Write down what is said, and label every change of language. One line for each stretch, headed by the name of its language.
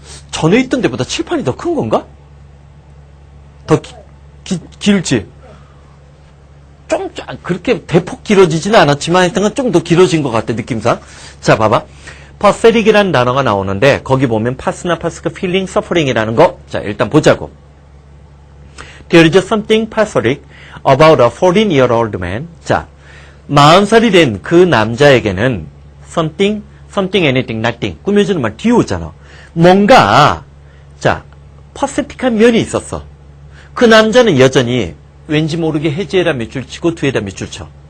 Korean: 전에 있던 데보다 칠판이 더 큰 건가? 더 길지? 좀 그렇게 대폭 길어지지는 않았지만 하여튼 좀 더 길어진 것 같아, 느낌상. 자, 봐봐. pathetic이라는 단어가 나오는데 거기 보면 pass나 passive feeling, suffering이라는 거. 자, 일단 보자고.
English: There is something pathetic about a 14-year-old man.
Korean: 자, 40살이 된 그 남자에게는 something, anything, nothing. 꾸며주는 말 뒤에 오잖아. 뭔가, 자, pathetic한 면이 있었어. 그 남자는 여전히 왠지 모르게 해제에다 밑줄 치고 뒤에다 밑줄 쳐.